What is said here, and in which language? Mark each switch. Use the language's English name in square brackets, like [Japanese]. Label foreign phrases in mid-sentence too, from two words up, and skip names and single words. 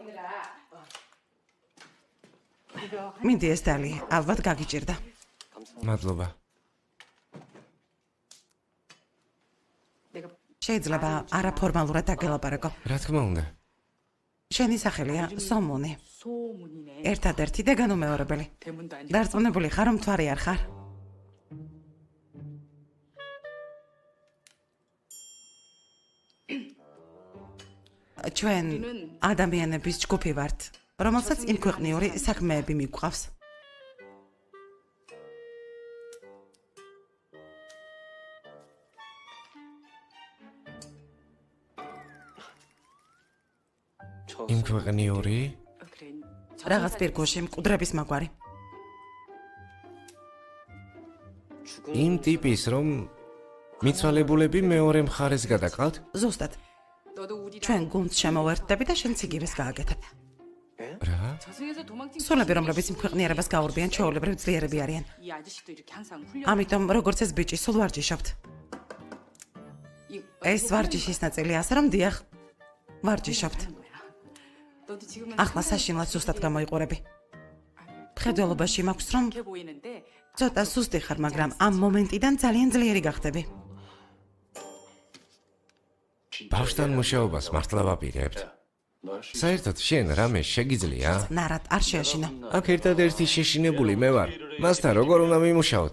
[Georgian] მინდი ეს დალი, ალბათ გაგიჭირდა. მადლობა. შეიძლება არაფორმალურად დაგელაპარაკო. რა თქმა უნდა. შენი სახელია სომუნი. [Korean] 소문이네. [Georgian] ერთადერთი და განუმეორებელი. [Korean] 대문도 아니고. [Georgian] დარწმუნებული ხარ, რომ მთვარი არ ხარ? ჩვენ ადამიანების ჯგუფი ვართ, რომელსაც იმქვეყნიური საქმეები მიგვყავს. იმქვეყნიური? [Korean] 그래. [Georgian] რაღაც პირგოში მკვდრების მაგვარი. იმ ტიპის, რომ მიცვალებულები მეორე მხარეს გადაყავთ? ზუსტად. [Korean] 너도 우리랑 [Georgian] ჩვენ გუნდს შემოვერთდები და შენ ციგივეს გააკეთებ. რა? [Korean] 저승에서 도망친 [Georgian] სულები, რომლებიც იმქვეყნიერებას გაურბიან, ჩვეულებრივ ძლიერები არიან. [Korean] 이 아저씨도 이렇게 항상 훈련. [Georgian] ამიტომ როგორც ეს ბიჭი სულ ვარჯიშობთ. ეს ვარჯიშის ნაწილი ასე რომ დიახ, ვარჯიშობთ. [Korean] 너도 지금은 [Georgian] ახლა საშინლად ზუსტად გამოიყურები. მხედველობაში მაქვს რომ [Korean] 이렇게 보이는데 [Georgian] ცოტა სუსტი ხარ, მაგრამ ამ მომენტიდან ძალიან ძლიერი გახდები. ბავშვთან მუშაობას მართლა ვაპირებთ. საერთოდ შენ რამე შეგიძლია? ნარად არ შეაშინა. აქ ერთადერთი შეშინებული მე ვარ. მასთან როგორ უნდა მიმუშაოთ?